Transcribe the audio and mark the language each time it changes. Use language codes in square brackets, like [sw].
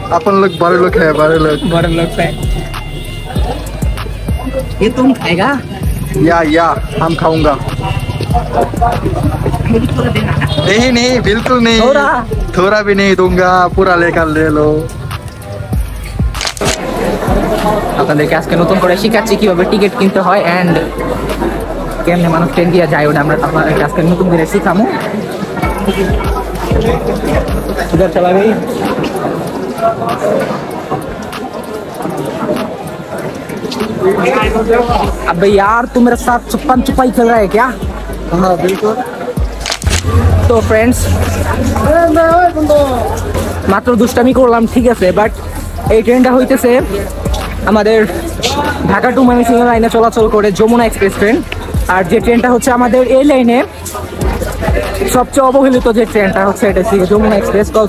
[hi] अपन लोग बड़े लोग है, बड़े लोग है। ये तुम खाएगा? या हम खाऊंगा। नहीं बिल्कुल नहीं, थोड़ा भी नहीं दूंगा, पूरा लेकर ले लो। [bn] আপনাদেরকে আজকে নতুন করে শিখাচ্ছি কিভাবে টিকিট কিনতে হয় এন্ড কেমনে মানুষ ট্রেন দিয়ে যায়, ওটা আমরা আপনাদেরকে আজকে নতুন করে শিখামু। [hi] इधर चला गई। अबे यार तू मेरे साथ छुपन छुपाई खेल रहा है क्या? हाँ बिल्कुल। तो फ्रेंड्स [bn] মাত্র দুষ্টামি করলাম, ঠিক আছে, বাট এই ট্রেনটা হইতেছে আমাদের ঢাকা টু ময়মনসিংহ লাইনে চলাচল করে যমুনা এক্সপ্রেস ট্রেন। আর যে ট্রেনটা হচ্ছে আমাদের এই লাইনে সবচেয়ে অবহেলিত যে ট্রেনটা হচ্ছে এটা হচ্ছে যমুনা এক্সপ্রেস।